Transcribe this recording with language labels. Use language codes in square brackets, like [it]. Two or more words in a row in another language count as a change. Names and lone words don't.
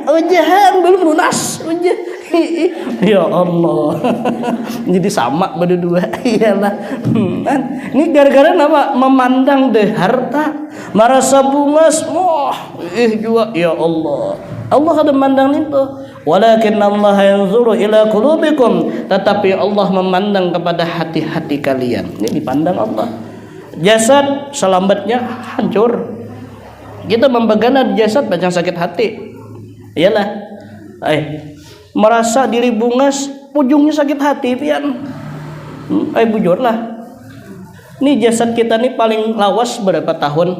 [bjn] Ujahan belum lunas. Ujah. Ya Allah. Jadi sama berdua. Iyalah. Ini gara-gara apa? Memandang deh harta, merasa bungas. Juga ya Allah. Allah kada memandang itu. [ar] Walakin Allah yanzuru ila qulubikum. [bjn] Tetapi Allah memandang kepada hati-hati kalian. Ini dipandang Allah. Jasad selambatnya hancur. Kita membagana jasad macam sakit hati. Iyalah. Merasa diri bungas, ujungnya sakit hati pian. Bujurlah. Ini jasad kita nih paling lawas berapa tahun?